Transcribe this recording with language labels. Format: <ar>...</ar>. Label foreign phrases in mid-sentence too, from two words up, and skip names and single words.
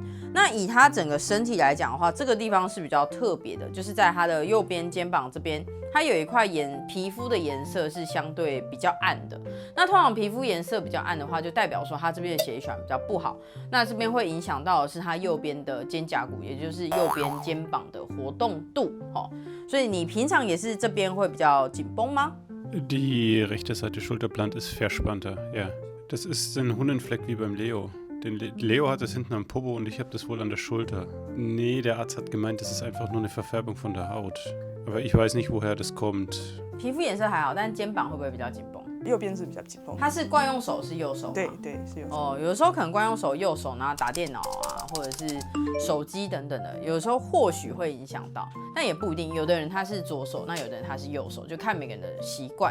<zh>那以他整个身体来讲的话，这个地方是比较特别的，就是在他的右边肩膀这边，它有一块皮肤的颜色是相对比较暗的。那通常皮肤颜色比较暗的话，就代表说他这边的血液循环比较不好。那这边会影响到的是他右边的肩胛骨，也就是右边肩膀的活动度。所以你平常也是这边会比较紧绷吗？</zh> <de>Die rechte Seite Schulterblatt ist verspannter, ja. Das ist ein Hunnenfleck wie beim Leo. Leo hat das hinten am Popo und ich habe das wohl an der Schulter. Nee, der Arzt hat gemeint, das ist einfach nur eine Verfärbung von der Haut. Aber ich weiß nicht, woher das kommt.</de> <zh>皮肤颜色还好，但肩膀会不会比较紧绷？右边是比较紧绷。他是惯用手是右手吗？对，是右手。哦，有的时候可能惯用手右手，然后打电脑啊， 或者是手机等等的，有的时候或许会影响到，但也不一定。有的人他是左手，那有的人他是右手，就看每个人的习惯。</zh>